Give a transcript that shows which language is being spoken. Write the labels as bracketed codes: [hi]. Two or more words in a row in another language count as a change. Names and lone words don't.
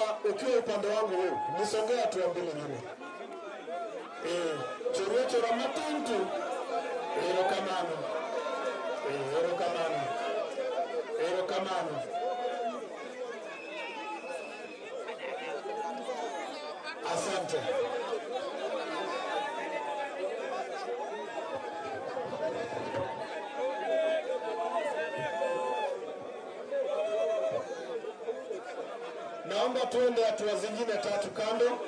[sw] ukiwa upande wangu huu, nisongea tu mbele nyuma. [luo] Choro matuntu. Ero kamano. Ero kamano. Ero kamano. [sw] Asante. Naomba tuende hatua zingine 3 kando.